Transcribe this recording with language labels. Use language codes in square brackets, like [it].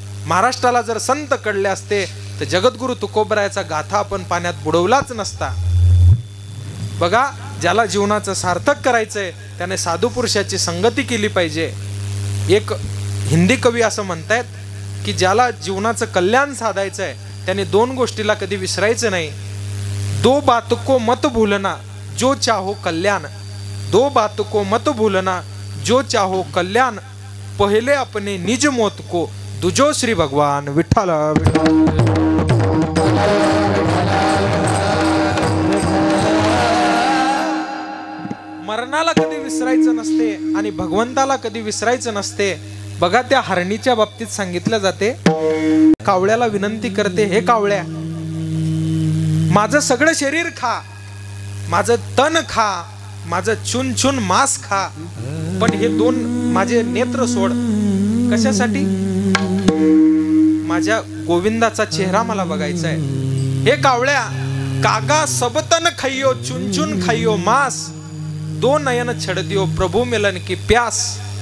[mr] महाराष्ट्राला जर संत कळले असते तर जगद्गुरु तुकोबरायाचा गाथा आपण पाण्यात बुडवलाच नसता. बघा, ज्याला जीवनाचं सार्थक करायचंय त्याने साधू पुरुषाची संगती केली पाहिजे. एक हिंदी कवी असं म्हणतायत की ज्याला जीवनाचं कल्याण साधायचंय त्याने दोन गोष्टीला कधी विसरायचं नाही. [hi] दो बात को मत भूलना जो चाहो कल्याण. दो बात को मत भूलना जो चाहो कल्याण. पहले अपने निज मौत को दुजो श्री भगवान विठ्ठल. [mr] मरणाला कधी विसरायचं नसते आणि भगवंताला कधी विसरायचं नसते. बघा, त्या हरणीच्या बाबतीत सांगितलं जाते, कावळ्याला विनंती करते, हे कावळ्या, माझं सगळं शरीर खा, माझं तन खा, माझं चुन चुन मांस खा, पण हे दोन माझे नेत्र सोड. कशासाठी? माझ्या गोविंदाचा चेहरा मला बघायचा आहे. हे कावळ्या, [hi] कागा सबतन खाइयो चुन चुन खाइयो मांस, दो नयन छड़ दियो प्रभु मिलन की प्यास.